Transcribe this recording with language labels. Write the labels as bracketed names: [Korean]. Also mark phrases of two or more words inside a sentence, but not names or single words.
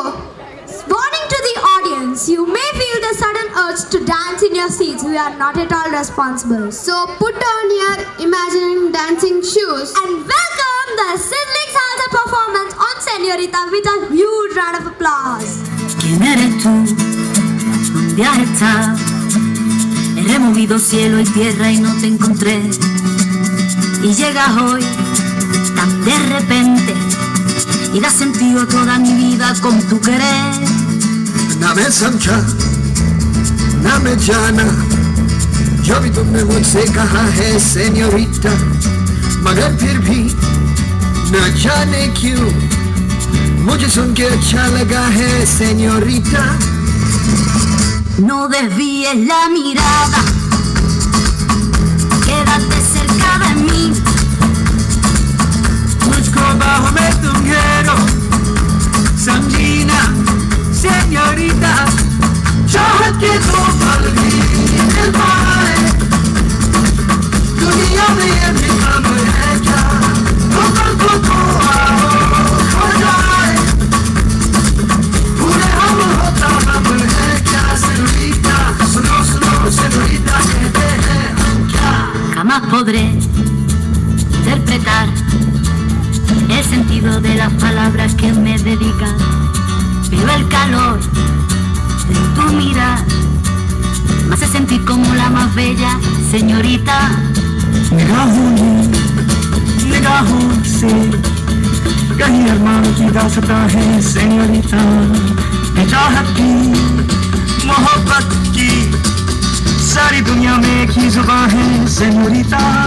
[English] Warning to the audience, you may feel the sudden urge to dance in your seats. We are not at all responsible. So put on your imagining dancing shoes. And welcome the sizzling salsa performance on Señorita with a huge round of applause. [Spanish] ¿Quién eres tú? ¿Dónde has estado? He removido cielo y tierra y no te encontré. Y llegas hoy tan de repente y das sentido a toda mi vida con tu querer. [Hindi] ना मैं समझा ना मैं जाना जो भी तुमने मुझसे कहा है सेन्योरिटा, मगर फिर भी न जाने क्यों मुझे सुन के अच्छा लगा है सेन्योरिटा. [Spanish] No desvíes la mirada, quédate cerca de mí. [Hindi] मुझको बाहों में तुम घेरो समझी ना सेन्योरिटा, चाहत के दो पल भी मिल पाए दुनिया में ये भी कम है क्या, दो पल को आओ खो जाए पूरे हम होता हम है क्या सेन्योरिटा, सुनो सुनो सेन्योरिटा कहते हैं हम क्या. [Spanish] Jamás podré interpretar el sentido de las palabras que me dedicas, pero el calor de tu mirar me hace sentir como la más bella señorita. [Hindi] निगाहों से कहीं अरमान की दास्तां है सेन्योरिटा, चाहत की मोहब्बत की सारी दुनिया में एक ही जुबान है सेन्योरिटा.